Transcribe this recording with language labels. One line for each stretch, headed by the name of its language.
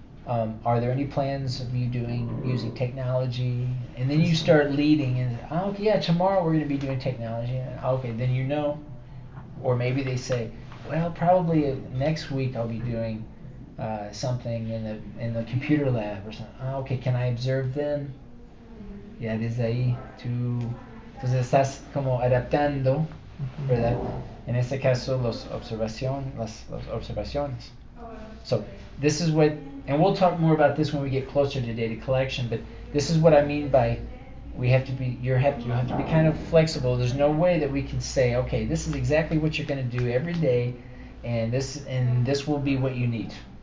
English: Are there any plans of you using technology? And then you start leading, and okay, yeah, tomorrow we're going to be doing technology. Okay, then or maybe they say, well, probably next week I'll be doing something in the computer lab or something. Okay, can I observe them?
Spanish: Ya desde ahí tú entonces estás como adaptando, ¿verdad? En este caso las observaciones.
English: So this is what, and we'll talk more about this when we get closer to data collection, but this is what I mean by you have to be kind of flexible. There's no way that we can say, okay, this is exactly what you're going to do every day, and this will be what you need.